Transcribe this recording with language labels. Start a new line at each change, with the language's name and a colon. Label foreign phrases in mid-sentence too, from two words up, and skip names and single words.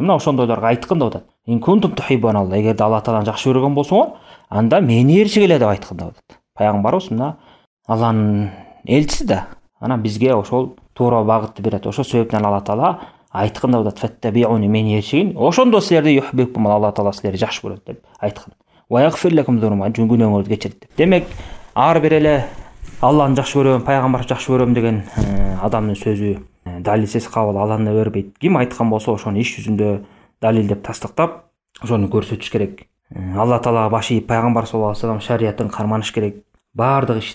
Kyrgyz: Мына ошондойлорго айткын деп атат.
Arabic: إن كنتم تحبون الله,
Kyrgyz: эгерде Алла тааланы жакшы көргөн болсоңор, анда мени ээрчигиле деп айткын деп атат. Пайгамбарыбыз мына Алланын элчиси да, анан бизге ошол туура багытты берет. Ошол себептен Алла таала айтканда да фаттабиуни мени ээрчигин, ошондо силерди юхбикум, Алла таала силерди жакшы көрөт деп айткан.
Arabic: ويغفر لكم ذنوب,
Kyrgyz: күнөөңөрдү кечирет деп. Демек ар бир эле Алланы жакшы көрөм, пайгамбарды жакшы көрөм деген адамдын сөзү далилсиз кабыл алына бербейт. Ким айткан болсо ошону иш жүзүндө далилдеп тастыктап, ошону көрсөтүш керек. Алла таалага баш ийип, пайгамбар
Arabic: صلى الله عليه وسلم
Kyrgyz: шариятын карманыш керек бардык иште.